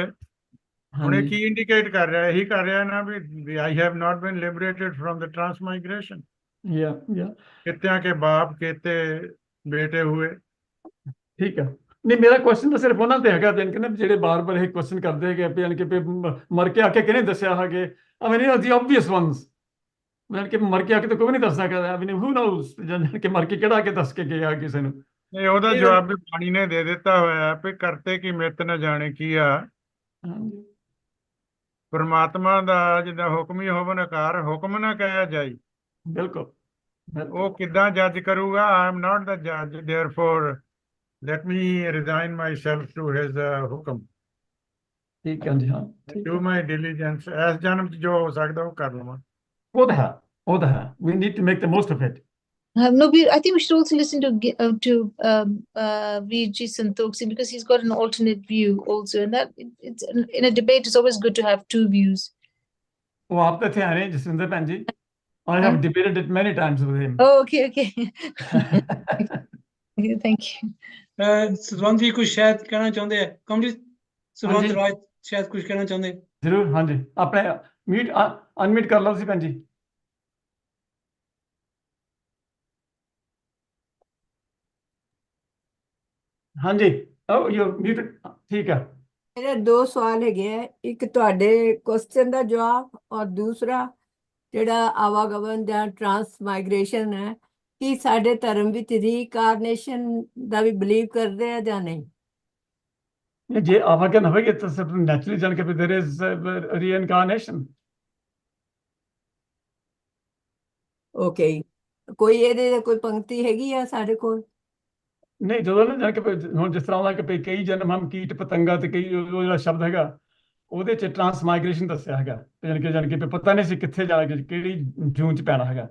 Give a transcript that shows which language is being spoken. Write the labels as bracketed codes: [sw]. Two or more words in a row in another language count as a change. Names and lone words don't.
[pa] ਹੁਣ ਇਹ ਕੀ ਇੰਡੀਕੇਟ ਕਰ ਰਿਹਾ, ਇਹੀ ਕਰ ਰਿਹਾ ਨਾ ਵੀ [en] I have not been liberated from the transmigration. [pa] ਕਿਤਿਆਂ ਕੇ ਬਾਪ ਕੇਤੇ ਬੇਟੇ ਹੋਏ। ਠੀਕ ਹੈ, ਨਹੀਂ ਮੇਰਾ ਕੁਐਸਚਨ ਤਾਂ ਸਿਰਫ ਉਹਨਾਂ ਤੇ ਹੈਗਾ ਕਹਿੰਦੇ ਜਿਹੜੇ ਬਾਰ-ਬਾਰ ਇਹ ਕੁਐਸਚਨ ਕਰਦੇ ਹੈਗੇ ਵੀ ਕਿ ਮਰ ਕੇ ਆ ਕੇ ਕਿਹਨੇ ਦੱਸਿਆ ਹੈਗੇ, [en] I mean, the obvious ones, [pa] ਕਿ ਮਰ ਕੇ ਆ ਕੇ ਤਾਂ ਕੋਈ ਨਹੀਂ ਦੱਸ ਸਕਦਾ, [en] I mean, who knows [pa] ਕਿ ਮਰ ਕੇ ਕਿਹੜਾ ਆ ਕੇ ਦੱਸ ਕੇ ਗਿਆ ਕਿਸੇ ਨੂੰ। ਨਹੀਂ, ਉਹਦਾ ਜਵਾਬ ਵੀ ਬਾਣੀ ਨੇ ਦੇ ਦਿੱਤਾ ਹੋਇਆ ਵੀ ਕਰਤੇ ਕੀ ਮਿੱਤ ਨਾ ਜਾਣੇ ਕੀ ਆ। ਪਰਮਾਤਮਾ ਦਾ ਜਿੱਦਾਂ ਹੁਕਮ ਹੀ ਹੋਵਨ ਆਕਾਰ, ਹੁਕਮ ਨਾ ਕਹਿਆ ਜਾਈ। ਬਿਲਕੁਲ ਉਹ ਕਿੱਦਾਂ ਜੱਜ ਕਰੂਗਾ, [en] I am not the judge, therefore let me resign myself to his hukam. [pa] ਠੀਕ ਹੈ ਜੀ, ਹਾਂ [en] do my diligence, [pa] ਇਸ ਜਨਮ 'ਚ ਜੋ ਹੋ ਸਕਦਾ ਉਹ ਕਰ ਲਵਾਂ। ਉਹ ਤਾਂ ਹੈ, [en] we need to make the most of it. No, I think we should also listen to V.G. Santokhsi, because he's got an alternate view also, and that it's in a debate it's always good to have two views. [pa] ਉਹ ਆਪ ਤਾਂ ਇੱਥੇ ਆ ਰਹੇ ਜਸਵਿੰਦਰ ਭੈਣ ਜੀ, [en] I have debated it many times with him. Oh, okay. Thank you. [pa] ਸਤਵੰਤ ਜੀ ਕੁਝ ਸ਼ਾਇਦ ਕਹਿਣਾ ਚਾਹੁੰਦੇ ਆ, ਕਮਜੀਤ ਸਤਵੰਤ ਰਾਏ ਸ਼ਾਇਦ ਕੁਝ ਕਹਿਣਾ ਚਾਹੁੰਦੇ। ਜ਼ਰੂਰ, ਹਾਂਜੀ, ਆਪਣੇ ਮੀਟ ਅਨਮਿਊਟ ਕਰ ਲਓ ਤੁਸੀਂ ਭੈਣ ਜੀ। ਹਾਂਜੀ, ਠੀਕ ਹੈ। ਮੇਰੇ ਦੋ ਸਵਾਲ ਹੈਗੇ ਆ, ਇੱਕ ਤੁਹਾਡੇ ਕੁਐਸਚਨ ਦਾ ਜਵਾਬ, ਔਰ ਦੂਸਰਾ ਜਿਹੜਾ ਆਵਾਗਮਨ ਜਾਂ ਟ੍ਰਾਂਸਮਾਈਗ੍ਰੇਸ਼ਨ ਹੈ, ਕੀ ਸਾਡੇ ਧਰਮ ਵਿੱਚ ਰੀਕਾਰਨੇਸ਼ਨ ਦਾ ਵੀ ਬਿਲੀਵ ਕਰਦੇ ਆ ਜਾਂ ਨਹੀਂ? ਜੇ ਆਵਾਗਮਨ ਹੋਵੇਗੀ ਤਾਂ ਸਿਰਫ ਨੈਚੁਰਲੀ ਜਾਣ ਕੇ [en] there is reincarnation. [pa] ਓਕੇ, ਕੋਈ ਇਹਦੇ ਕੋਈ ਪੰਕਤੀ ਹੈਗੀ ਆ ਸਾਡੇ ਕੋਲ? ਨਹੀਂ, ਜਦੋਂ ਨਾ ਜਾਣ ਕੇ ਹੁਣ ਜਿਸ ਤਰ੍ਹਾਂ ਕਿ ਕਈ ਜਨਮ ਹਮ ਕੀਟ ਪਤੰਗਾ ਤੇ ਕਈ ਉਹ ਜਿਹੜਾ ਸ਼ਬਦ ਹੈਗਾ, ਉਹਦੇ 'ਚ ਟਰਾਂਸਮਾਈਗ੍ਰੇਸ਼ਨ ਦੱਸਿਆ ਹੈਗਾ, ਜਾਣੀ ਕਿ ਪਤਾ ਨਹੀਂ ਸੀ ਕਿੱਥੇ ਜਾ ਕੇ ਕਿਹੜੀ ਜੂਨ 'ਚ ਪੈਣਾ ਹੈਗਾ।